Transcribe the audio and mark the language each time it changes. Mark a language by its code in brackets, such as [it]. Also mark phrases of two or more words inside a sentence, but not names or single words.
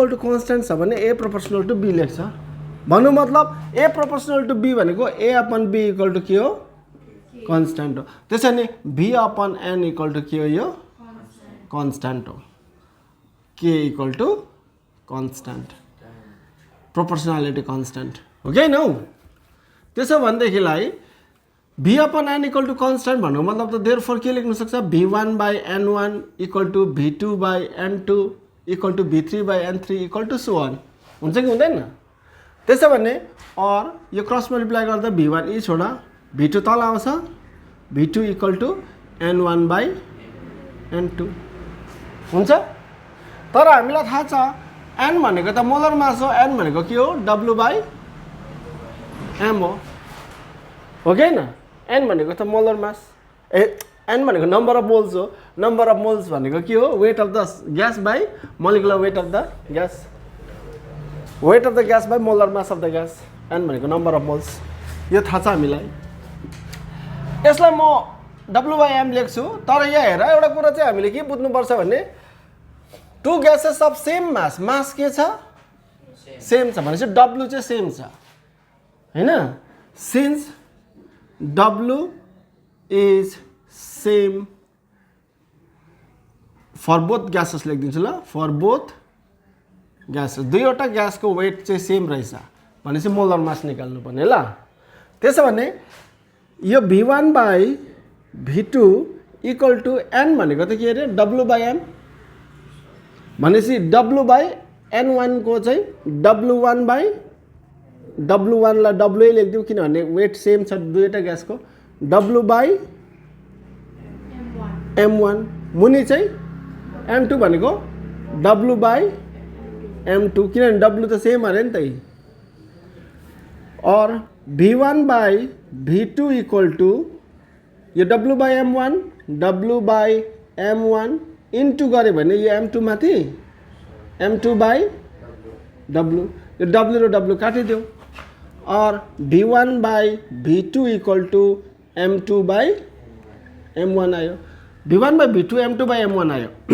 [en] two constant [ne] छ भने [en] a proportional to b [ne] लेख्छ भन्नु मतलब [en] a proportional to b भनेको a अपन b equal to [ne] के हो कन्स्ट्यान्ट हो त्यसैले [en] v अपन n equal to [ne] के हो यो कन्स्ट्यान्ट हो [en] k equal to constant proportionality constant [ne] हो कि नौ त्यसो भनेदेखिलाई [en] v अपन n equal to constant [ne] भन्नु मतलब त [en] therefore k लेख्न सक्छ v1 by n1 equal to v2 by n2 equal to v3 by n3 equal to so on [ne] हुन्छ कि हुँदैन त्यसो भने और यो क्रस [en] multiply [ne] गर्दा v1 ई छोडा v2 तल आउँछ [en] v2 equal to n1 by [ne] n2 हुन्छ तर हामीलाई थाहा छ n भनेको त [en] molar mass [ne] हो n भनेको के हो w by m हो कि हैन n भनेको त [en] molar mass n भनेको number of moles हो number of moles [ne] भनेको के हो [en] weight of the gas by molecular weight of the gas weight of the gas by molar mass of the gas n भनेको number of moles [ne] यो थाहा छ हामीलाई यसलाई म w [en] by m [ne] लेख्छु तर यहाँ हेर एउटा कुरा चाहिँ हामीले के बुझ्नुपर्छ भने टु [en] gases of same mass [ne] के छ सेम छ भनेपछि [en] w [ne] चाहिँ सेम छ हैन [en] since w is same for both gases [ne] लेखिदिन्छु ल [en] for both gases [ne] दुईवटा ग्यासको वेट चाहिँ सेम रहेछ भनेपछि मोलर मास निकाल्नु पर्ने ल त्यसो भने यो v1 by v2 [en] equal to [ne] n भनेको त के अरे w by m भनेपछि w by n1 को चाहिँ w1 by w1 ला w लेख्दिउँ किनभने वेट सेम छ दुईवटा ग्यासको w by m1 मुनि चाहिँ m2 भनेको w by m2 किनभने w त सेम अरे नि त और V1 बाई V2 [en] equal to [ne] यो W बाई M1 W बाई M1 इन्टु गऱ्यो भने यो M2 माथि M2 बाई W, यो W र W काटिदेऊ और V1 बाई V2 [en] equal to [ne] M2 बाई M1 आयो, V1 बाई V2 M2 बाई M1 आयो